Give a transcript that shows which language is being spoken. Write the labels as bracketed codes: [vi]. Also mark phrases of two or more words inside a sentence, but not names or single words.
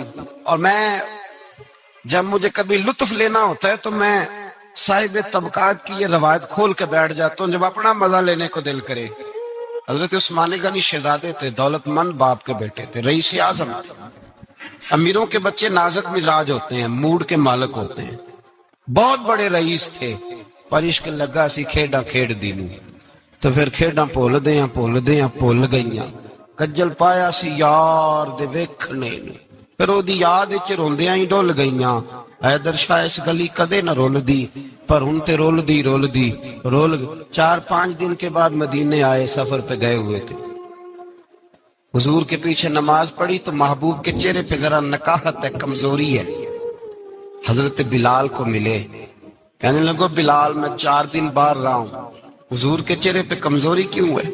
[ur] اور میں جب مجھے کبھی لطف لینا ہوتا ہے تو میں صاحب طبقات کی یہ روایت کھول کے بیٹھ جاتا ہوں جب اپنا مزہ لینے کو دل کرے. حضرت عثمان غنی شہزادے تھے, دولت مند باپ کے بیٹے تھے, رئیس اعظم. امیروں کے بچے نازک مزاج ہوتے ہیں, موڈ کے مالک ہوتے ہیں. بہت بڑے رئیس تھے [pa] پر عشق لگا سی کھیڈاں کھیڑ دی نوں. تو پھر کھیڈاں بھول گئیاں. کجل پایا سی یار دے ویکھنے نوں, پھر او دی یاد وچ روندیاں ہی ڈول گئیاں. حیدر شاہ اس گلی کدے نہ رول دی پر ہن تے رول دی [ur] 4-5 دن کے بعد مدینے آئے, سفر پہ گئے ہوئے تھے. حضور کے پیچھے نماز پڑھی تو محبوب کے چہرے پہ ذرا نکاہت ہے, کمزوری ہے. حضرت بلال کو ملے, کہنے لگو بلال میں 4 دن باہر رہا ہوں, حضور کے چہرے پہ کمزوری کیوں ہے؟